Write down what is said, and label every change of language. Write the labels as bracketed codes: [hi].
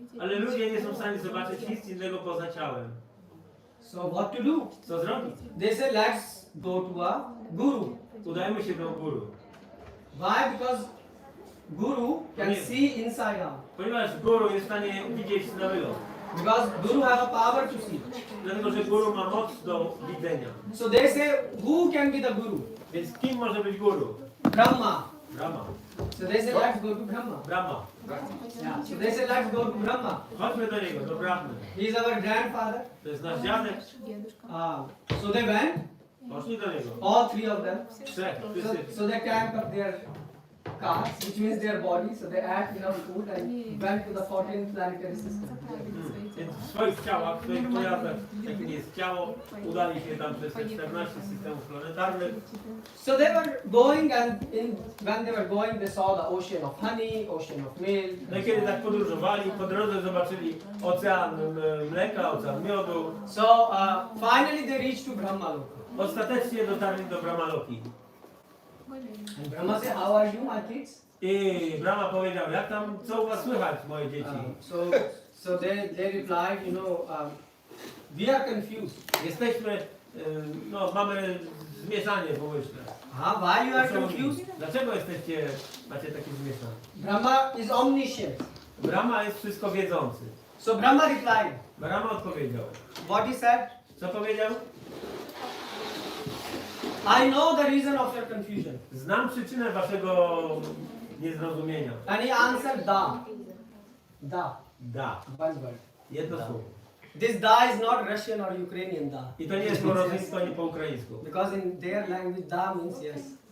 [pl] ale ludzie nie są w stanie zobaczyć nic innego poza ciałem. [en] So what to do? [pl] Co zrobić? [en] They say, let's go to a guru. [pl] Udajmy się do guru. [en] Why? Because guru can see inside out. [pl] Ponieważ guru jest w stanie widzieć na wylot. [en] Because guru have a power to see. [pl] Dlatego, że guru ma moc do widzenia. [en] So they say, who can be the guru? [pl] Więc kim może być guru? [en] Brahma. Brahma. So they say, let's go to Brahma. Brahma. Yeah. So they say, let's go to Brahma. [pl] Chodźmy do niego, do Brahmy. [en] He is our grandfather. [pl] To jest nasz dziadek. [en] So they went, [pl] Poszli do niego. [en] all three of them. [pl] Trzech, wszyscy. [en] So they camped up their cars, which means their body. So they ate enough food and went to the 14 planetary system. [pl] Więc w swoich ciałach, w swoich pojazdach, jakim jest ciało, udali się tam przez te 14 systemów planetarnych. [en] So they were going, and when they were going, they saw the ocean of honey, ocean of milk. [pl] No i kiedy tak podróżowali, po drodze zobaczyli ocean mleka, ocean miodu. [en] So finally they reached to Brahma Loka. [pl] Ostatecznie dotarli do Brahmaloki. [en] And Brahma said, how are you, my kids? [pl] I Brahma powiedział, jak tam, co u was słychać, moje dzieci? [en] So they replied, we are confused. [pl] Jesteśmy, no mamy zmieszanie pomyślne. [en] Why you are confused? [pl] Dlaczego macie takie zmieszanie? [en] Brahma is omniscient. [pl] Brahma jest wszystko wiedzący. [en] So Brahma replied. [pl] Brahma odpowiedział. [en] What he said? [pl] Co powiedział? [en] I know the reason of your confusion. [pl] Znam przyczynę waszego niezrozumienia. [en] And he answered da. Da. [pl] Da. [en] One word. [pl] Jedno słowo. [en] This da is not Russian or Ukrainian da. [pl] I to nie jest po rosyjsku ani po ukraińsku. [en] Because in their language da means yes.